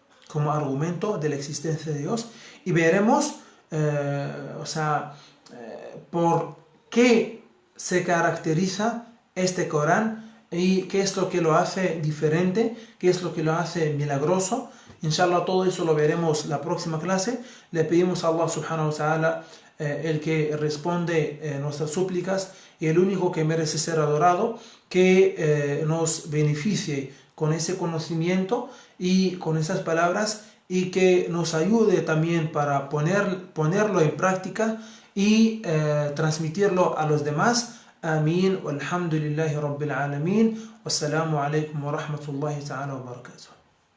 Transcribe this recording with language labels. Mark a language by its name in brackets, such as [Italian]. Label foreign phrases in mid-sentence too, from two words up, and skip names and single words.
[Spanish] Como argumento de la existencia de Dios. Y veremos por qué se caracteriza este Corán y qué es lo que lo hace diferente, qué es lo que lo hace milagroso. Inshallah, todo eso lo veremos la próxima clase. Le pedimos a Allah [Arabic] سبحانه وتعالى, [Spanish] el que responde nuestras súplicas y el único que merece ser adorado, que nos beneficie con ese conocimiento y con esas palabras, y que nos ayude también para ponerlo en práctica y transmitirlo a los demás. Amén. [Arabic] والحمد لله رب العالمين. والسلام عليكم ورحمة الله تعالى وبركاته.